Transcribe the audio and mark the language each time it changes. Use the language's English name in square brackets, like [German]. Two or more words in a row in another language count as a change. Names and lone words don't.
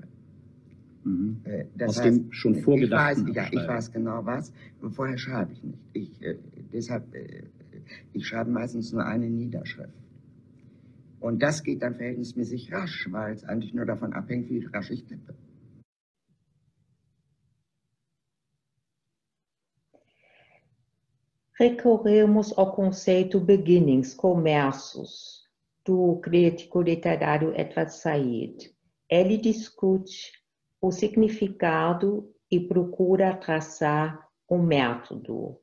[German] Mhm. Das Aus heißt, dem schon vorgedachten ich weiß genau was, vorher schreibe ich nicht. Ich schreibe meistens nur eine Niederschrift. Und das geht dann verhältnismäßig rasch, weil es eigentlich nur davon abhängt, wie rasch ich tippe. [Portuguese] Recorremos ao conceito beginnings, começos, do crítico literário Edward Said. Ele discute o significado e procura traçar um método.